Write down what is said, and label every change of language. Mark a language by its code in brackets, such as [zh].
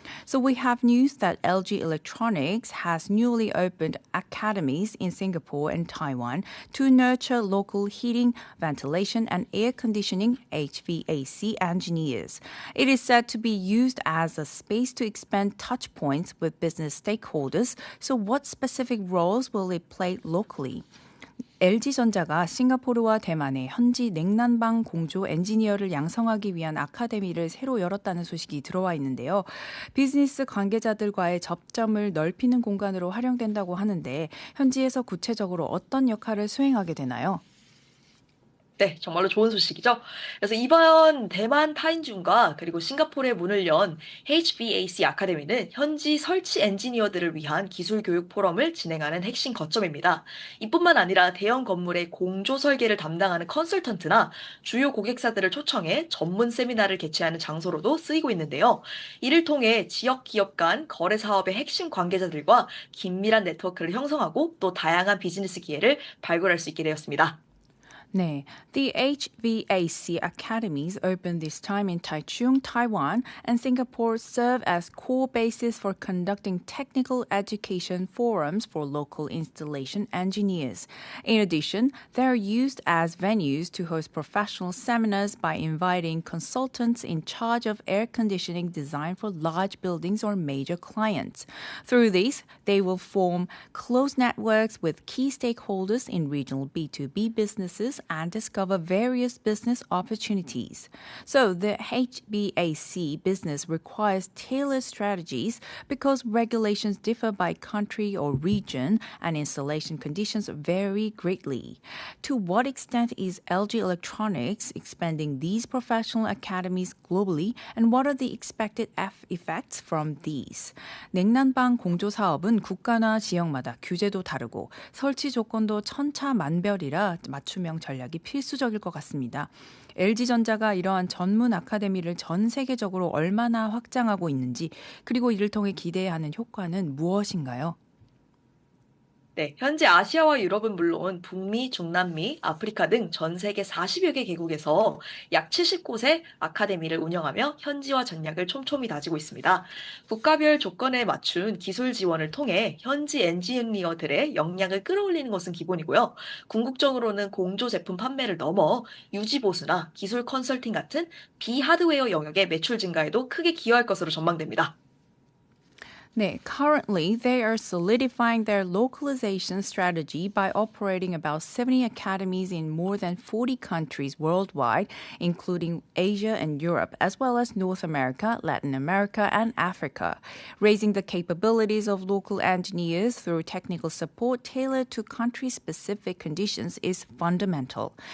[en] So we have news that LG Electronics has newly opened academies in Singapore and Taiwan to nurture local heating, ventilation, and air conditioning HVAC engineers. It is said to be used as a space to expand touch points with business stakeholders. So what specific roles will it play locally? [ko] LG전자가 싱가포르와 대만에 현지 냉난방 공조 엔지니어를 양성하기 위한 아카데미를 새로 열었다는 소식이 들어와 있는데요. 비즈니스 관계자들과의 접점을 넓히는 공간으로 활용된다고 하는데 현지에서 구체적으로 어떤 역할을 수행하게 되나요? 네, 정말로 좋은 소식이죠. 그래서 이번 대만 타인중과 그리고 싱가포르에 문을 연 HVAC 아카데미는 현지 설치 엔지니어들을 위한 기술 교육 포럼을 진행하는 핵심 거점입니다. 이뿐만 아니라 대형 건물의 공조 설계를 담당하는 컨설턴트나 주요 고객사들을 초청해 전문 세미나를 개최하는 장소로도 쓰이고 있는데요. 이를 통해 지역 기업 간 거래 사업의 핵심 관계자들과 긴밀한 네트워크를 형성하고 또 다양한 비즈니스 기회를 발굴할 수 있게 되었습니다. [en] 네, the HVAC academies opened this time in Taichung, Taiwan, and Singapore serve as core bases for conducting technical education forums for local installation engineers. In addition, they are used as venues to host professional seminars by inviting consultants in charge of air conditioning design for large buildings or major clients. Through these, they will form close networks with key stakeholders in regional B2B businesses and discover various business opportunities. So the HVAC business requires tailored strategies because regulations differ by country or region and installation conditions vary greatly. To what extent is LG Electronics expanding these professional academies globally and what are the expected effects from these? [ko] 냉난방 공조 사업은 국가나 지역마다 규제도 다르고 설치 조건도 천차만별이라 맞춤형 전략이 필수적일 것 같습니다. LG전자가 이러한 전문 아카데미를 전 세계적으로 얼마나 확장하고 있는지 그리고 이를 통해 기대해야 하는 효과는 무엇인가요? 네, 현재 아시아와 유럽은 물론 북미, 중남미, 아프리카 등 전 세계 40여 개 개국에서 약 70곳의 아카데미를 운영하며 현지화 전략을 촘촘히 다지고 있습니다. 국가별 조건에 맞춘 기술 지원을 통해 현지 엔지니어들의 역량을 끌어올리는 것은 기본이고요. 궁극적으로는 공조 제품 판매를 넘어 유지 보수나 기술 컨설팅 같은 비하드웨어 영역의 매출 증가에도 크게 기여할 것으로 전망됩니다. [en] 네, currently they are solidifying their localization strategy by operating about 70 academies in more than 40 countries worldwide, including Asia and Europe, as well as North America, Latin America, and Africa. Raising the capabilities of local engineers through technical support tailored to country-specific conditions is fundamental.